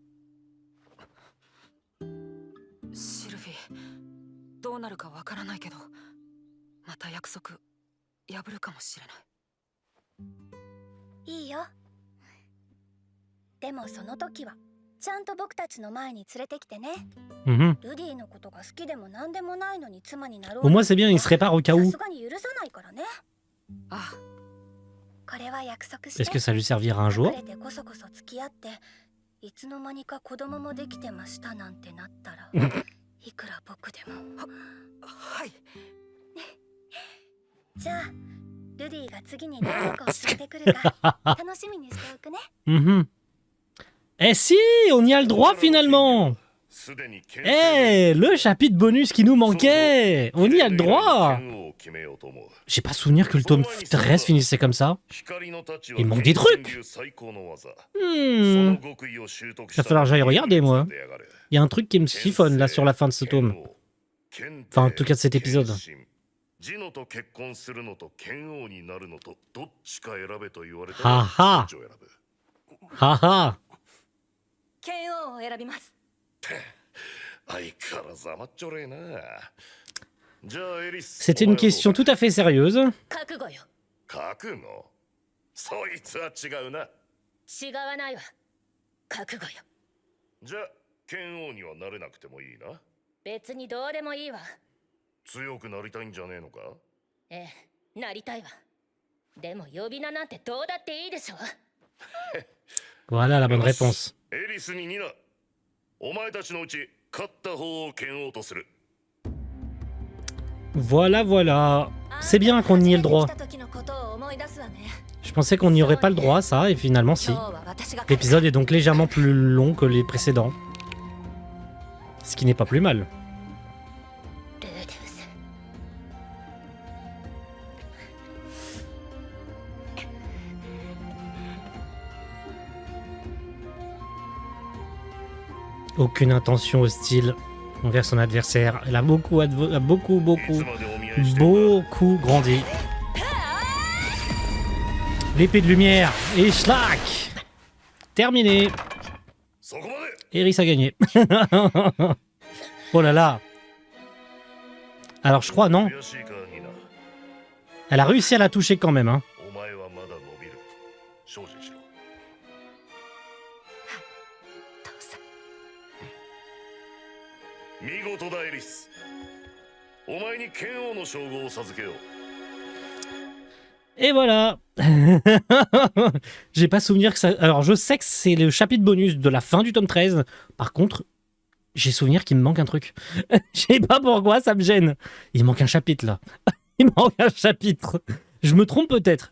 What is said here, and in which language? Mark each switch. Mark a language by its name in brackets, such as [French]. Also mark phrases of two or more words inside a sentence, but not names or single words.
[Japanese] シルフィー、どうなるかわからないけど、また約束破るかもしれない。いいよ。でもその時はちゃんと僕たちの前に連れてきてね。 Mhm. ルディのことが好きでも何でもないのに妻になろう。 [French] Au moins c'est bien, il se répare au cas [Japanese] さ [French] où. [Japanese] すがに許さないからね。あ、これは約束して。 [French] Est-ce que ça lui servira un [Japanese] 隠 [French] jour? [Japanese] れてこそこそ付き合っていつの間にか子供もできてましたなんてなったらいくら僕でも。はい。じゃあルディが次に何を教えてくるか楽しみにしておくね。 Mhm. [French] Eh si, on y a le droit finalement. Eh, le chapitre bonus qui nous manquait. On y a le droit. J'ai pas souvenir que le tome 13 finissait comme ça. Il manque des trucs. Il va falloir que j'aille regarder moi. Il y a un truc qui me chiffonne là sur la fin de ce tome. Enfin en tout cas de cet épisode. [Japanese] ジノと結婚するのと剣王になるのとどっちか選べと言われたははどっちを選ぶ。 Haha. 剣王を選びます。相変わらず甘っちょれえな。じゃあエリス。 [French] C'était une question tout à fait sérieuse. [Japanese] 覚悟よ。覚悟。そいつは違うな。違わないわ。覚悟よ。じゃあ剣王にはなれなくてもいいな。別にどうでもいいわ。強くなりたいんじゃねえのか。ええ、なりたいわ。でも呼び名なんてどうだっていいでしょ。 [French] Voilà la bonne réponse. [Japanese] エリスに2だ。お前たちのうち勝った方を剣王とする。 [French] Voilà, voilà. C'est bien qu'on y ait le droit. Je pensais qu'on n'y aurait pas le droit à ça, et finalement si. L'épisode est donc légèrement plus long que les précédents. Ce qui n'est pas plus mal. Aucune intention hostile envers son adversaire. Elle a beaucoup grandi. L'épée de lumière et schlack. Terminé. [Japanese] そこまで。 [French] Eris a gagné. Oh là là. Alors je crois non. [Japanese] 悔しいかニナ。 [French] Elle a réussi à la toucher quand même. Hein. [Japanese] お前はまだ伸びる。精進しろ。父さん。見事だエリス。お前に剣王の称号を授けよう。 [French] Et voilà. J'ai pas souvenir que ça... Alors je sais que c'est le chapitre bonus de la fin du tome 13. Par contre, j'ai souvenir qu'il me manque un truc. Je sais pas pourquoi, ça me gêne. Il manque un chapitre là. Il manque un chapitre. Je me trompe peut-être.